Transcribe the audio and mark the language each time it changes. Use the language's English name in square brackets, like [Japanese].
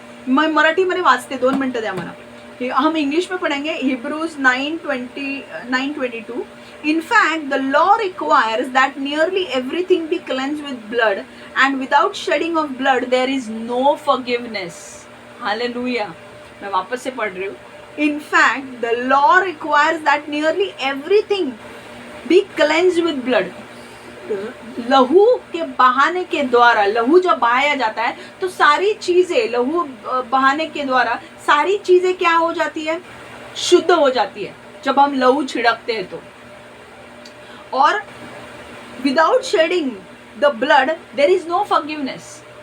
[Marathi] मैं मराठी मध्ये वाचते, 2 मिनिटं द्या मला। [Hindi] हम इंग्लिश में पढ़ेंगे। Hebrews 9:22। [English] In fact, the law requires that nearly everything be cleansed with blood, and without shedding of blood there is no forgiveness. [Hindi] Hallelujah. मैं वापस से पढ़ रही हूँ। [English] In fact, the law requires that nearly everything be cleansed with blood. [Hindi] लहू के बहाने के द्वारा, लहू जब बहाया जाता है तो सारी चीजें, लहू बहाने के द्वारा सारी चीजें क्या हो जाती है? शुद्ध हो जाती है जब हम लहू छिड़कते हैं तो। और [English] Without shedding the blood there is no forgiveness.